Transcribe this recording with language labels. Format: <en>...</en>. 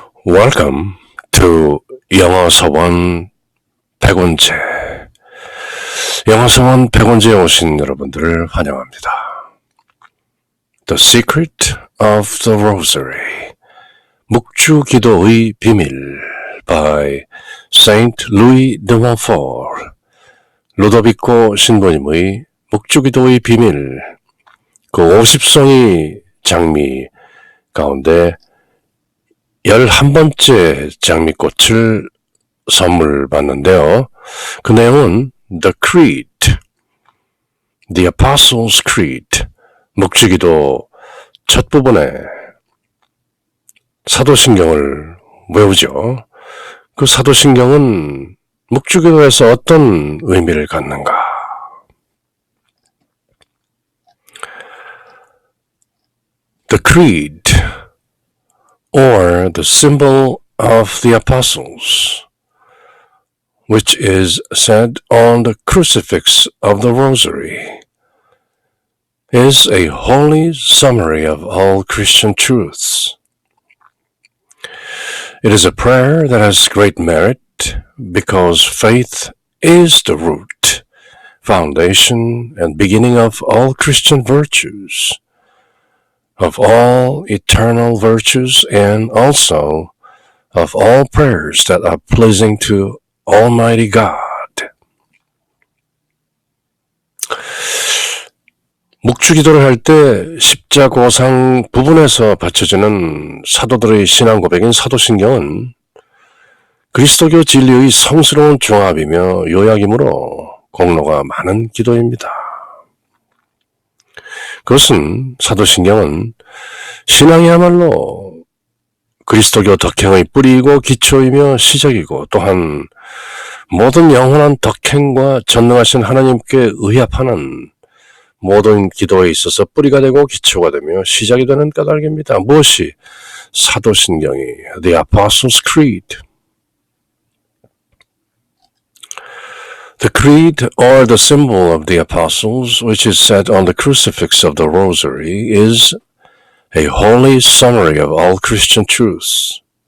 <en>Welcome to</en> <ko>영어 서원 100원제. 영어 서원 100원제에 오신 여러분들을 환영합니다.</ko> <en>The Secret of the Rosary.</en> <ko>묵주기도의 비밀</ko> <en>by Saint Louis de Montfort.</en> <ko>루도비코 신부님의 묵주기도의 비밀. 그 50송이 장미 가운데 11번째 장미꽃을 선물 받는데요. 그 내용은</ko> <en>The Creed, The Apostles' Creed,</en> <ko>묵주기도 첫 부분에 사도신경을 외우죠. 그 사도신경은 묵주기도에서 어떤 의미를 갖는가?</ko> <en>The Creed, or the symbol of the apostles, which is said on the crucifix of the Rosary, is a holy summary of all Christian truths. It is a prayer that has great merit because faith is the root, foundation, and beginning of all Christian virtues, of all eternal virtues, and also of all prayers that are pleasing to Almighty God.</en> <ko>묵주기도를 할 때 십자고상 부분에서 바쳐지는 사도들의 신앙 고백인 사도신경은 그리스도교 진리의 성스러운 종합이며 요약이므로 공로가 많은 기도입니다. 그것은 사도신경은 신앙이야말로 그리스도교 덕행의 뿌리이고 기초이며 시작이고 또한 모든 영원한 덕행과 전능하신 하나님께 의합하는 모든 기도에 있어서 뿌리가 되고 기초가 되며 시작이 되는 까닭입니다. 무엇이 사도신경이</ko> <en>The Apostles' Creed. The Creed, or the symbol of the Apostles, which is set on the crucifix of the Rosary, is a holy summary of all Christian truths.</en>